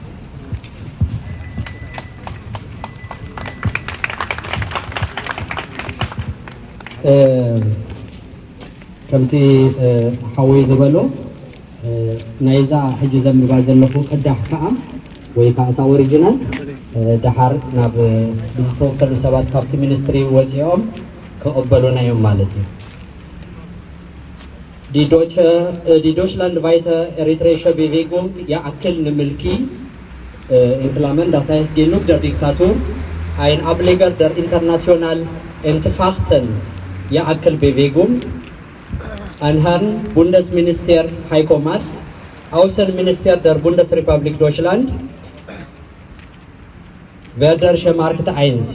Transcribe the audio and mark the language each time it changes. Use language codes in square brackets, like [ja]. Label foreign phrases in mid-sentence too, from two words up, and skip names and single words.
[ti] ከምቲ ሓወይ ዝበሎ ናይዛ ሕጂ ዘምባ ዘለኹ ቅዳሕ ከዓ ወይ ከዓ እታ ኦሪጂናል ድሓር ናብ ዝተወከሉ ሰባት ካብቲ ሚኒስትሪ ወፂኦም ክቕበሉና እዮም ማለት እዩ [de] Die deutschlandweite eritreische Bewegung Ya'akil Nemilki in Klammern, das heißt genug der Diktatur, ein Ableger der international entfachten Ya'akil Bewegung, an Herrn Bundesminister Heiko Maas, Außenminister der Bundesrepublik Deutschland, Werdersche Markt 1.